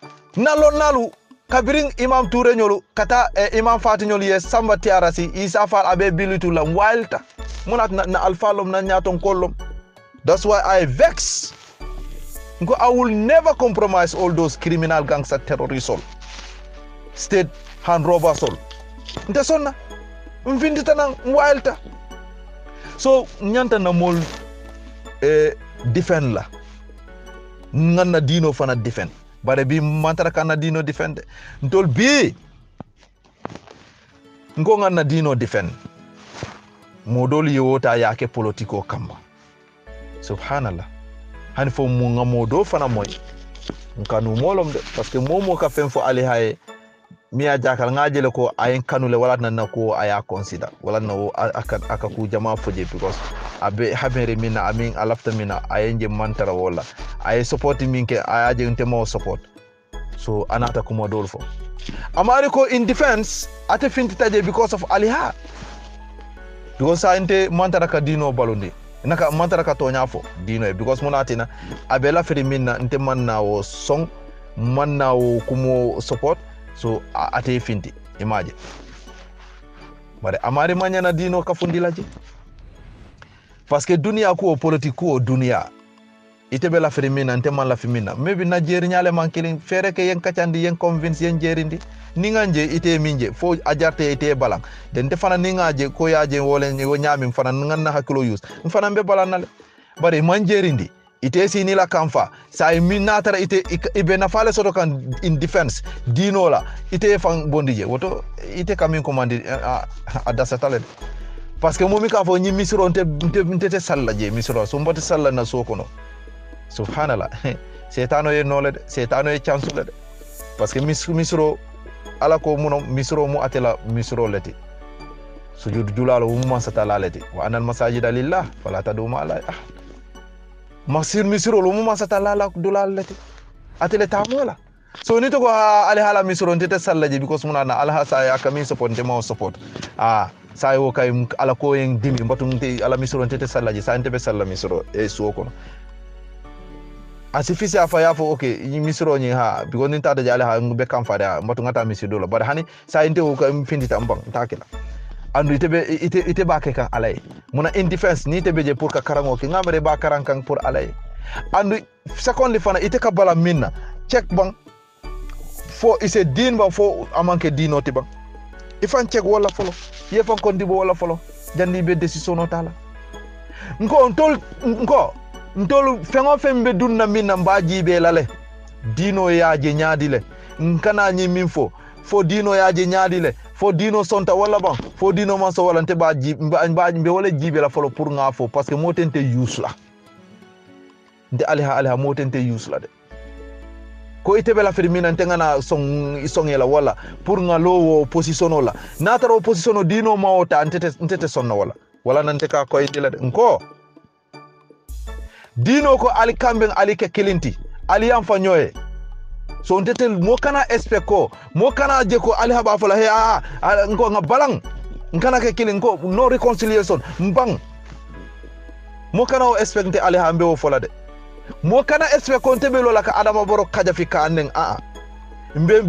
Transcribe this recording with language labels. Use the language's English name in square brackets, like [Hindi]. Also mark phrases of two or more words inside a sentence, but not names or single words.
[Mandingo] nalo nalu kabirin imam Touré nyolu kata imam Fati nyolu ye samba tiarasi Isa Fall abe bilitu la wilta munat na alfalom na nyaton kollom. [English] That's why I vex. I will never compromise all those criminal gangster terrorists, state hand robbers. [Mandingo] Nte sonna mvindita na wilta. So nyanta na mol defend la nganna dino fana defend bare bi mantara kana dino defend ntol bi ngo nganna dino defend modol yewota yake politiko kamba subhanallah hani fo mu ngamodo fana moy nkanu molom de [French] parce que [Mandingo] momo ka fen fo ali hay miya jakal ngajele ko ayen kanule wala nan ko aya consider wala no aka ku jama foje because abe habere mina amin alafta mina ayenje mantara wala ay support minke ayaje ntemo support so anata kuma dolfo amari ko [English] in defense [Mandingo] ate finti taje [English] because of [Mandingo] aliha because ante mantara ka dino balonde naka mantara ka tonya fo dino because munatina abela feri minna nte manna wo song manna wo kumo support so ate finti imagine bare amari manyana dino ka fundilaje [French] parce que [Mandingo] dunia ko politique ko dunia ite bela femina nte man la femina maybe na jeri nyale man killing fere ke yen kacandi yen convince yen jerindi ninganje ite minje fo ajarte ite balang den te fana ningaje ko yaje wolen wo nyami fana nganna hakilo use fana be balanale bare man jerindi ite sini la kamfa sa min natara ite ibe na fale soto kan [English] in defense [Mandingo] dino la ite fan bondije woto ite kamin commande adasa talent [French] parce que [Mandingo] momi ka fo nyi misro nte salla je misro so mboti salla na sokono subhanallah setano ye nole setano ye chansule de [French] parce que [Mandingo] misro ala ko muno misro mu atela misro leti sujud julalo mu masata laleti [Arabic] وأن المساجد لله فلا تدعوا [Mandingo] ma la masir misro lu mu masata lala dulaleti atele tamola so ni to ko ali hala misro nte salla je because munana ala hasa ya kami support nte mo support sai wo kay ala ko yen dimi mbatum te ala misro nte sallaji sa nte be salla misro e suoko asifisi afa yafo okay misro nyi ha because ni tada jale ha be kam fada mbatu ngata misro la bar hani sa nte wo kay findita mbang takela andu ite ba ke kan alay muna [English] in defense [Mandingo] ni te beje pour ka karango ki ngamre ba karang kan pour alay andu secondly fana ite ka bala minna check bang fo ise din ba fo amanke dinoti bang ifan check wala folo yefan kondibo wala folo jandi be decision o tala ntol fengo fembe dunna minna mbaji be lale dino yaaje nyaadile nkana nyi min fo dino yaaje nyaadile fo dino sonta wala ban fo dino manso wala nte baji be wala jibe la folo pour nga fo [French] parce que [Mandingo] motente usla nde aliha motente usla de ko ite bela firmina ntengana songela wala pour nga lowo position la nataro position dino mawota ntete sonna wala nante ka ko indila de nko dino ko ali kamben ali ke kilinti ali am fanyoye so ntete mo kana expect ko mo kana je ko ali haba fala he nko nga balang nkana ke kilin ko no reconciliation mbang mo kana o expect ali hambe o fola de mo kana expect ko tebe lola ka adama boro kaja fi kanen mbe